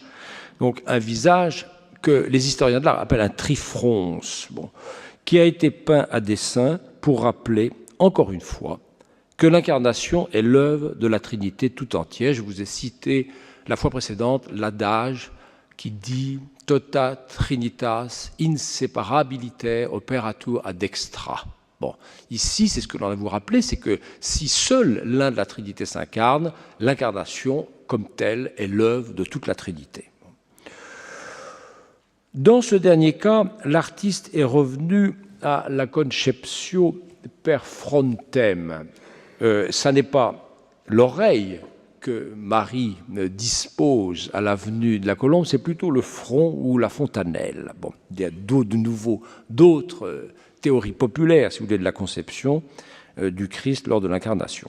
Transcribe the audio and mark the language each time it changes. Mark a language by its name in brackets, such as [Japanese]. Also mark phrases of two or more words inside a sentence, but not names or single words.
[French] Donc un visage que les historiens de l'art appellent un trifronce. Bon, qui a été peint à dessein pour rappeler, encore une fois, que l'incarnation est l'œuvre de la Trinité tout entière. Je vous ai cité la fois précédente l'adage qui dit « [Latin] Tota Trinitas inseparabiliter operatur ad extra ». [French] Bon, ici, c'est ce que l'on a vous rappeler, c'est que si seul l'un de la Trinité s'incarne, l'incarnation, comme telle, est l'œuvre de toute la Trinité. Dans ce dernier cas, l'artiste est revenu à la [Latin] conceptio per frontem. [French] Ça n'est pas l'oreille que Marie dispose à l'avenue de la Colombe, c'est plutôt le front ou la fontanelle. Bon, il y a d'autres théories populaires, si vous voulez, de la conception du Christ lors de l'incarnation.